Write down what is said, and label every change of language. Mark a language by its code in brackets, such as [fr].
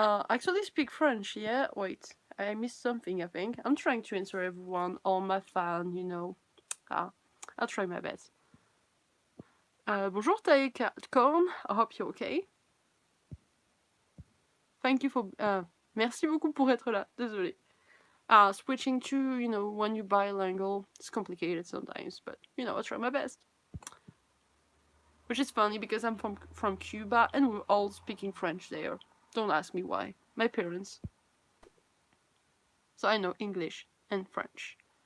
[en] Actually speak French, yeah? Wait, I missed something, I think. I'm trying to answer everyone, all my fans, you know. I'll try my best. [fr] Bonjour [en] Corn, I hope you're okay. Thank you for... [fr] merci beaucoup pour être là, désolé. [en] Switching to, you know, when you're bilingual, it's complicated sometimes, but, you know, I try my best. Which is funny because I'm from Cuba and we're all speaking French there. Don't ask me why. My parents. So I know English and French.